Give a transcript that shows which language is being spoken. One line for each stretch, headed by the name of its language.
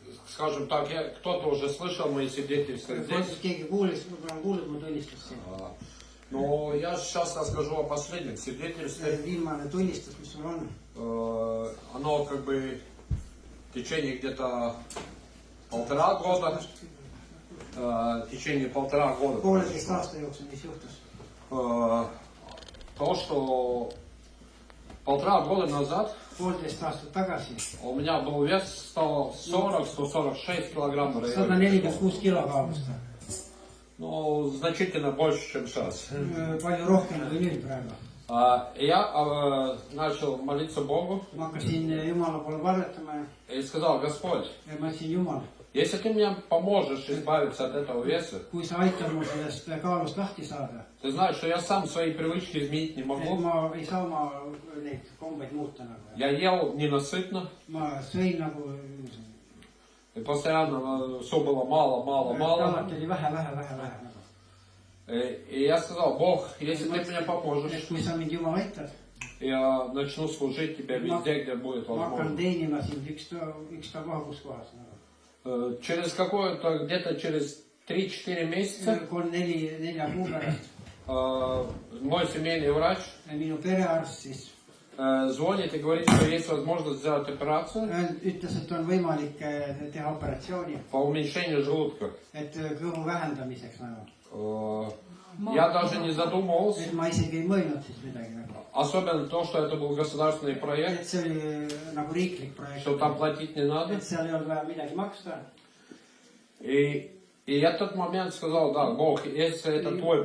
Russian: Скажем так, кто-то уже слышал мои свидетельства здесь.
Estonian: Keegi kuulis, võib-olla on kuulnud, ma tunnistasin.
Russian: Но я сейчас расскажу о последних свидетельствах.
Estonian: Viimane tunnistus, mis sul on.
Russian: Оно как бы в течение где-то 1,5 года. В течение 1,5 года.
Estonian: Pooleteist aasta jooksul, mis juhtus.
Russian: То, что 1,5 года назад
Estonian: 1,5 aastat tagasi.
Russian: у меня был вес 140-146 килограмм. в районе.
Estonian: 146 kilo kaalus ta.
Russian: Ну, значительно больше, чем сейчас.
Estonian: Palju rohkem kui nüüd praegu.
Russian: Я начал молиться Богу
Estonian: Ma hakkasin Jumala poole palvetama
Russian: и сказал: Господь,
Estonian: ja ma ütlesin, Jumal,
Russian: если ты мне поможешь избавиться от этого веса,
Estonian: kui sa aitad mul sellest kaalust lahti saada,
Russian: ты знаешь, что я сам свои привычки изменить не
Estonian: et
Russian: могу.
Estonian: ma ei saa oma neid kombeid muuta nagu.
Russian: Я ел ненасытно,
Estonian: Ma sõin nagu,
Russian: и постоянно все было мало.
Estonian: alati oli vähe nagu.
Russian: И я сказал: Бог, если ты мне
Estonian: Et
Russian: поможешь,
Estonian: kui sa mind Jumal aitad,
Russian: я начну служить тебе везде, где будет
Estonian: ma hakkan
Russian: возможно.
Estonian: teenima sind ükstapuha kus kohas nagu.
Russian: Через какое-то, где-то через 3-4 месяца
Estonian: 3-4 kuu pärast
Russian: мой семейный врач
Estonian: minu perearst siis
Russian: звонит и говорит, что есть возможность сделать операцию
Estonian: ütles, et on võimalik teha operatsiooni,
Russian: по уменьшению желудка.
Estonian: et kõhu vähendamiseks nagu.
Russian: Я даже не задумывался,
Estonian: Et ma isegi ei mõelnud siis midagi nagu.
Russian: особенно то, что это был государственный
Estonian: Et
Russian: проект,
Estonian: see oli nagu riiklik projekt,
Russian: что там платить не надо.
Estonian: et seal ei olnud vaja midagi maksta.
Russian: И И я в тот момент сказал, да, Бог, если это твой,